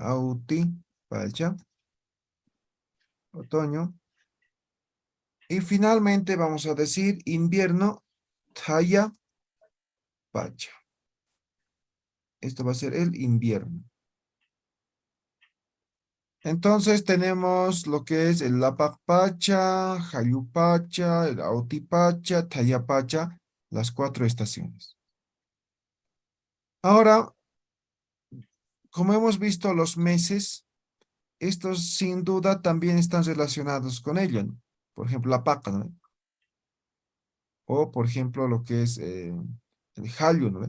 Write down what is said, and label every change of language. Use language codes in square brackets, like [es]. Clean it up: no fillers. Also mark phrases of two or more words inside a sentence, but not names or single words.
[es] Autipacha. Otoño. Y finalmente vamos a decir invierno, [ay] Thaya Pacha. [es] Esto va a ser el invierno. Entonces tenemos lo que es el [ay] Lapak Pacha, Hayu Pacha, [es] el [ay] Auti Pacha, Thaya Pacha, [es] las 4 estaciones. Ahora, como hemos visto los meses, estos sin duda también están relacionados con ello, ¿no? Por ejemplo, la paca, ¿no? O, por ejemplo, lo que es el Hayu, ¿no?